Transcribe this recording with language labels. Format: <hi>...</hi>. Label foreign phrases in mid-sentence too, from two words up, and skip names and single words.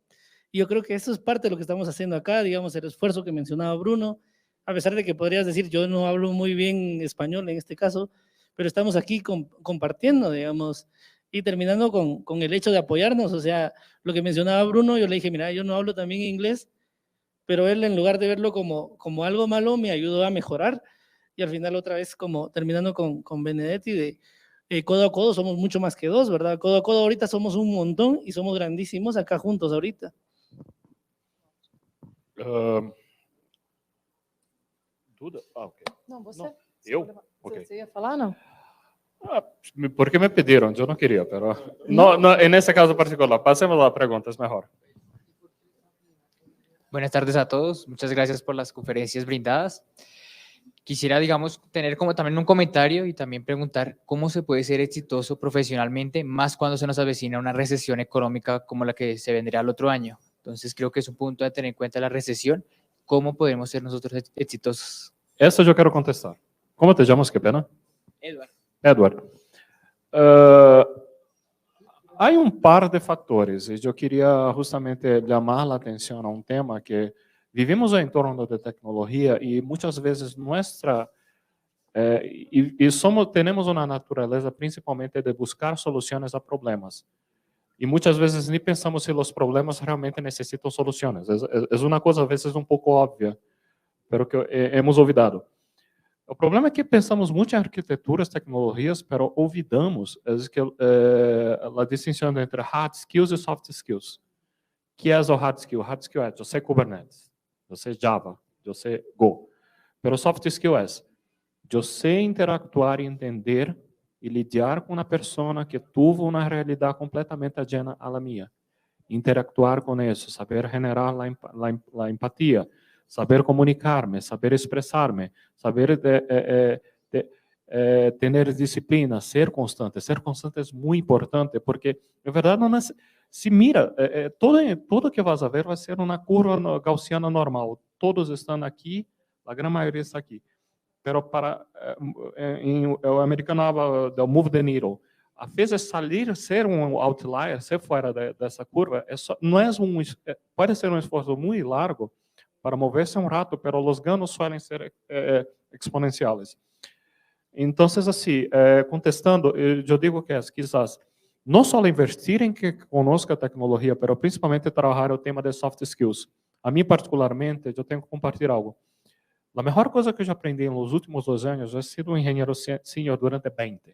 <es>Y yo creo que eso es parte de lo que estamos haciendo acá, digamos, el esfuerzo que mencionaba Bruno, a pesar de que podrías decir, yo no hablo muy bien español en este caso, pero estamos aquí compartiendo, digamos, y terminando con el hecho de apoyarnos, o sea, lo que mencionaba Bruno, yo le dije, mira, yo no hablo también inglés, pero él en lugar de verlo como algo malo, me ayudó a mejorar, y al final otra vez como terminando con Benedetti de codo a codo somos mucho más que dos, ¿verdad? Codo a codo ahorita somos un montón y somos grandísimos acá juntos ahorita. Duda? Ok.</es> <pt>Não, você. Não, eu? Ok. Você ia falar, não? Porque me pediram, eu não queria,</pt> <es>pero no, en ese caso particular. Pasemos a preguntas mejor. Buenas tardes a todos. Muchas gracias por las conferencias brindadas. Quisiera, digamos, tener como también un comentario y también preguntar cómo se puede ser exitoso profesionalmente, más cuando se nos avecina una recesión económica como la que se vendrá el otro año. Entonces, creo que es un punto a tener en cuenta la recesión. ¿Cómo podemos ser nosotros exitosos?</es> <pt>Essa eu quero contestar. Como te chamas, que pena? Edward. Edward. Há par de fatores e eu queria justamente chamar a atenção a tema que vivimos em torno da tecnologia e muitas vezes temos uma natureza principalmente de buscar soluções a problemas. E muitas vezes nem pensamos se os problemas realmente necessitam soluções. É uma coisa, às vezes, um pouco óbvia, mas que</pt> <es>hemos olvidado.</es> <pt>O problema é que pensamos muito em arquiteturas, tecnologias, mas olvidamos a distinção entre</pt> <en>hard skills</en> <pt>e</pt> <en>soft skills.</en> <pt>Que é o</pt> <en>hard skill? Hard skill</en> <pt>é, eu sei Kubernetes, eu sei Java, eu sei Go. Mas o</pt> <en>soft skill</en> <pt>é, eu sei interactuar e entender e lidar com uma pessoa que teve uma realidade completamente ajena à minha. Interactuar com isso, saber generar a empatia, saber comunicar-me, saber expressar-me, saber ter disciplina, ser constante. Ser constante é muito importante, porque, na verdade, não é,</pt> <es>se mira,</es> <pt>tudo que</pt> <es>vas a ver</es> <pt>vai ser uma curva gaussiana normal. Todos estão aqui, a grande maioria está aqui. Pero para o americano habla do</pt> <en>move the needle.</en> <pt>A vezes salir, ser outlier, ser fora dessa curva, não é pode ser esforço muito largo para mover-se rato, pero os ganhos suelen ser exponenciais. Então, assim, contestando, eu digo que quizás não só investir em que conozca a tecnologia, pero principalmente trabalhar o tema de soft skills. A mim, particularmente, eu tenho que compartilhar algo. A melhor coisa que eu aprendi nos últimos 2 anos é ser engenheiro senior durante 20.</pt>